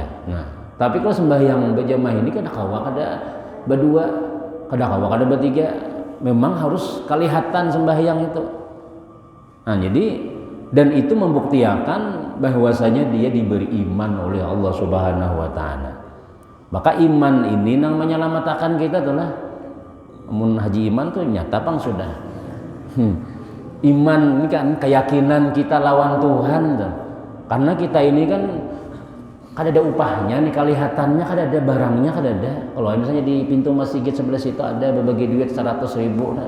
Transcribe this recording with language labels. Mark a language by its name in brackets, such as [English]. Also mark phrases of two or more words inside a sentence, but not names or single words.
[Indonesian] Nah, tapi kalau sembahyang berjamaah ini kadang-kadang ada berdua, kadang-kadang ada bertiga, memang harus kelihatan sembahyang itu. Nah, jadi dan itu membuktikan bahwasanya dia diberi iman oleh Allah [Arabic] سبحانه وتعالى. [Indonesian] Maka iman ini yang menyelamatkan kita itulah. [Banjar] Mun haji iman tuh nyata pang sudah. [Indonesian] Iman ini kan keyakinan kita lawan Tuhan tuh. Karena kita ini kan kada ada upahnya nih, kelihatannya kada ada barangnya, kada ada. Kalau misalnya di pintu masjid sebelah situ ada berbagi duit 100.000 nah.